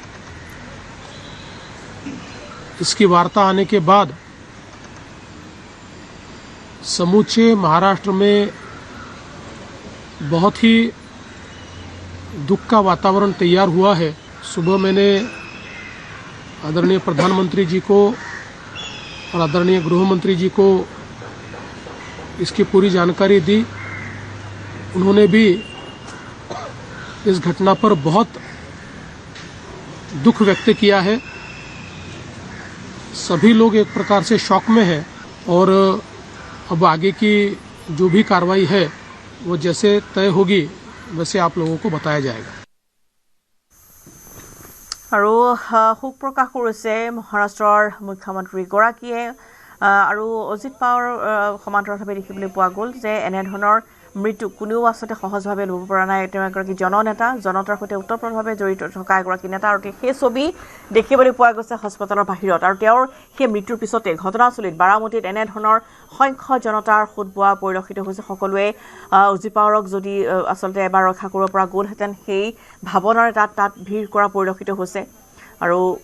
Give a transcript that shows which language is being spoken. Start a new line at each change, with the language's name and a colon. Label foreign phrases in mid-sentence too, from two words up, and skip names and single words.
Hindi: इसकी वार्ता आने के बाद समूचे महाराष्ट्र में बहुत ही दुख का वातावरण तैयार हुआ है सुबह मैंने आदरणीय प्रधानमंत्री जी को और आदरणीय गृह मंत्री जी को इसकी पूरी जानकारी दी उन्होंने भी इस घटना पर बहुत दुख व्यक्त किया है सभी लोग एक प्रकार से शॉक में हैं और अब आगे की जो भी कार्रवाई है वो जैसे तय होगी वैसे आप लोगों को बताया जाएगा
Assamese: আৰু শোক প্ৰকাশ কৰিছে মহাৰাষ্ট্ৰৰ মুখ্যমন্ত্ৰীগৰাকীয়ে আৰু অজিত পাৱাৰ সমান্তৰালভাৱে দেখিবলৈ পোৱা গ'ল যে এনেধৰণৰ মৃত্যু কোনেও আচলতে সহজভাৱে ল'ব পৰা নাই তেওঁ এগৰাকী জননেতা জনতাৰ সৈতে ওতঃপ্ৰোতভাৱে জড়িত থকা এগৰাকী নেতা আৰু সেই ছবি দেখিবলৈ পোৱা গৈছে হস্পিটেলৰ বাহিৰত আৰু তেওঁৰ সেই মৃত্যুৰ পিছতে ঘটনাস্থলীত বাৰামতীত এনেধৰণৰ সংখ্য জনতাৰ সোধ বোৱা পৰিলক্ষিত হৈছে সকলোৱে অজিত পাৱাৰক যদি আচলতে এবাৰ ৰক্ষা কৰিব পৰা গ'লহেঁতেন সেই ভাৱনাৰে তাত ভিৰ কৰা পৰিলক্ষিত হৈছে আৰু